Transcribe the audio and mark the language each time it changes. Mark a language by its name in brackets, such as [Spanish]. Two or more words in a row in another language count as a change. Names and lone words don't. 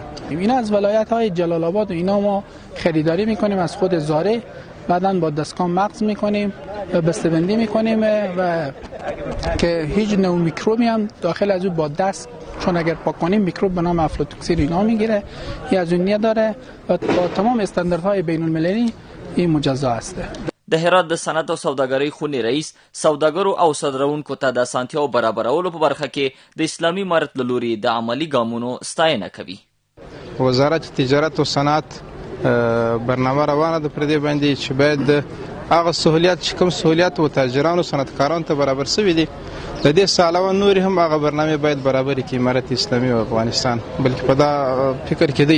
[Persian] این از ولایت های جلال آباد و اینا ما خریداری میکنیم از خود زاره، بعداً با دستگاه مغز میکنیم و بسته‌بندی میکنیم و که هیچ نوع میکروبی هم داخل از او با دست، چون اگر پاک کنیم میکروب به نام افلاتوکسین اینا میگیره، این از اون داره و با تمام استانداردهای بین المللی این مجزا است. [Pashto] د هرات د صنعت او سوداګرۍ خونې رئیس سوداګرو او صادروونکو ته د اسانتیاو برابرولو په برخه کې د اسلامي امارت له لوري د عملي ګامونو ستاینه کوي. وزارت تجارت و صنعت برنامه روانه ده پر دې باندې چې باید هغه سهولیات چې کوم سهولیات و تاجرانو صنعتکارانو ته برابر شوي دي د دې څخه علاوه نورې هم هغه برنامې باید برابرې کړي امارت اسلامي او افغانستان، بلکې په دا فکر کې دی.